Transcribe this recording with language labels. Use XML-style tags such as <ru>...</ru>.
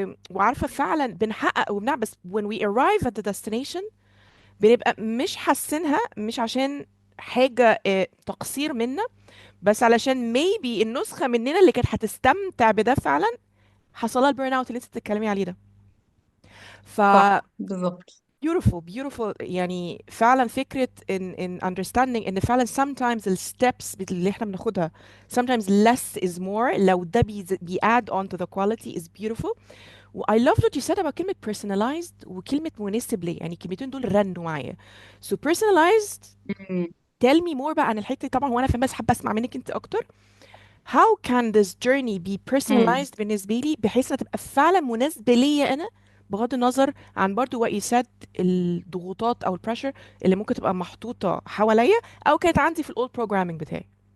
<ar>وعارفة فعلا بنحقق وبنعمل، بس</ar> <en>when we arrive at the destination</en> <ar>بنبقى مش حاسينها، مش عشان حاجة تقصير منا، بس علشان maybe النسخة مننا اللي كانت هتستمتع بده فعلا حصلها البيرن اوت اللي انت بتتكلمي عليه ده. ف صح بالظبط.</ar> <en>beautiful beautiful.</en> <ar>يعني فعلا فكرة</ar> <en>in understanding ان فعلا sometimes ال steps</en> <ar>اللي احنا بناخدها</ar> <en>sometimes less is more،</en> <ar>لو ده بي</ar> <en>add on to the quality is beautiful.</en> <ar>و</ar> <en>I love what you said about</en> <ar>كلمة personalized وكلمة مناسب ليه، يعني الكلمتين دول رنوا معايا.</ar> <en>So personalized، مم. tell me more</en> <ar>بقى عن الحتة دي طبعا، وانا فاهمة بس حابة اسمع منك انت اكتر.</ar> <en>How can this journey be مم.</en> <ar>personalized بالنسبة لي بحيث انها تبقى فعلا مناسبة ليا انا، بغض النظر عن برضو</ar> <en>what you said</en> <ar>الضغوطات او البريشر اللي ممكن تبقى محطوطة حواليا او كانت عندي في الاول programming بتاعي.</ar>